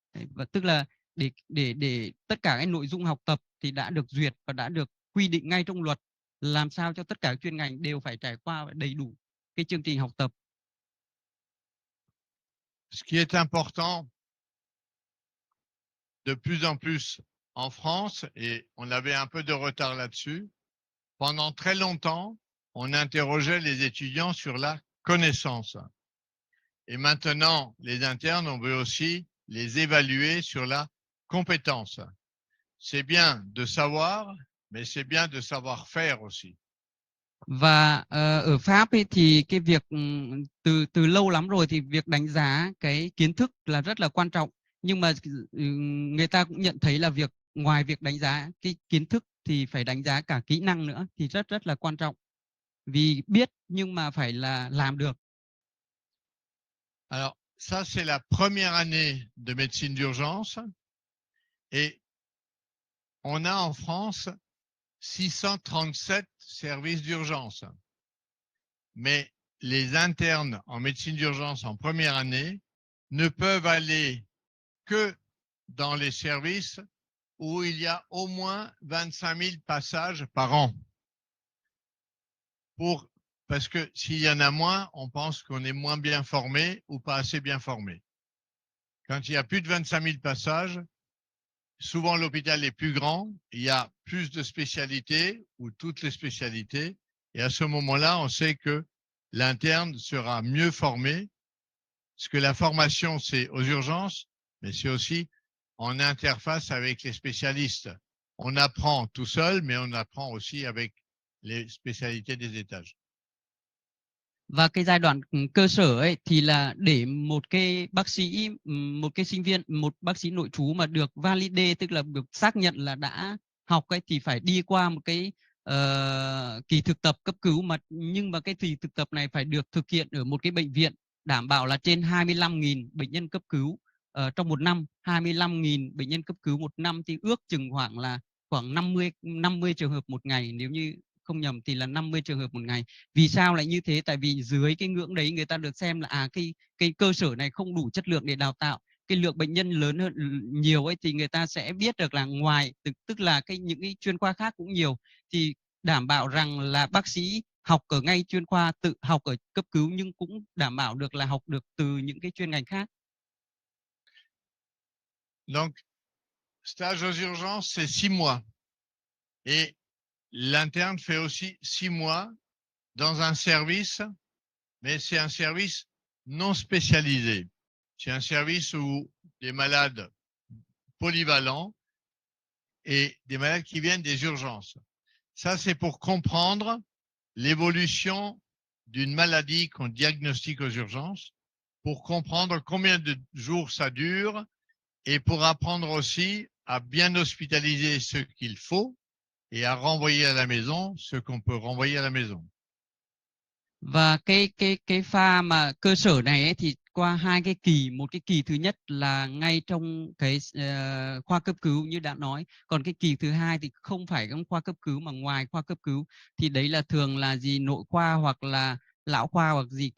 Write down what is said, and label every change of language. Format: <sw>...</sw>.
<vi>Và tức là để tất cả cái nội dung học tập thì đã được duyệt và đã được quy định ngay trong luật, làm sao cho tất cả các chuyên ngành đều phải trải qua đầy đủ cái chương trình học tập.</vi> <fr>Ce qui est important de plus en plus en France, et on avait un peu de retard là-dessus, pendant très longtemps, on interrogeait les étudiants sur la connaissance. Et maintenant, les internes, on veut aussi les évaluer sur la compétence. C'est bien de savoir, mais c'est bien de savoir faire aussi.</fr> <vi>Và ở Pháp ấy, thì cái việc từ lâu lắm rồi thì việc đánh giá cái kiến thức là rất là quan trọng, nhưng mà người ta cũng nhận thấy là ngoài việc đánh giá cái kiến thức thì phải đánh giá cả kỹ năng nữa, thì rất là quan trọng, vì biết nhưng mà phải là làm được.</vi> <fr>Alors ça, c'est la première année de médecine d'urgence, et on a en France 637 services d'urgence. Mais les internes en médecine d'urgence en première année ne peuvent aller que dans les services où il y a au moins 25 000 passages par an. Parce que s'il y en a moins, on pense qu'on est moins bien formé ou pas assez bien formé. Quand il y a plus de 25 000 passages, souvent l'hôpital est plus grand, il y a plus de spécialités ou toutes les spécialités, et à ce moment-là, on sait que l'interne sera mieux formé, parce que la formation, c'est aux urgences, mais c'est aussi en interface avec les spécialistes. On apprend tout seul, mais on apprend aussi avec les spécialités des étages.</fr> <vi>Và cái giai đoạn cơ sở ấy thì là để một cái bác sĩ, một cái sinh viên, một bác sĩ nội trú mà được validate, tức là được xác nhận là đã học ấy, thì phải đi qua một cái kỳ thực tập cấp cứu, nhưng mà cái kỳ thực tập này phải được thực hiện ở một cái bệnh viện đảm bảo là trên 25.000 bệnh nhân cấp cứu trong một năm. 25.000 bệnh nhân cấp cứu một năm thì ước chừng khoảng 50 trường hợp một ngày, nếu như không nhầm thì là 50 trường hợp một ngày. Vì sao lại như thế? Tại vì dưới cái ngưỡng đấy người ta được xem là cái cơ sở này không đủ chất lượng để đào tạo. Cái lượng bệnh nhân lớn hơn nhiều ấy thì người ta sẽ biết được là ngoài tức là những cái chuyên khoa khác cũng nhiều, thì đảm bảo rằng là bác sĩ học ở ngay chuyên khoa, tự học ở cấp cứu nhưng cũng đảm bảo được là học được từ những cái chuyên ngành khác.</vi> <fr>Donc, stage aux urgences, c'est 6 mois. Et l'interne fait aussi 6 mois dans un service, mais c'est un service non spécialisé. C'est un service où des malades polyvalents et des malades qui viennent des urgences. Ça, c'est pour comprendre l'évolution d'une maladie qu'on diagnostique aux urgences, pour comprendre combien de jours ça dure et pour apprendre aussi à bien hospitaliser ce qu'il faut et à renvoyer à la maison ce qu'on peut renvoyer à la maison.</fr> <vi>Và cái pha mà cơ sở này ấy, thì qua hai cái kỳ, một cái kỳ thứ nhất là ngay trong cái khoa cấp cứu như đã nói, còn cái kỳ thứ hai thì không phải trong khoa cấp cứu mà ngoài khoa cấp cứu, thì đấy là thường là gì nội khoa hoặc là lão khoa hoặc gì.</vi>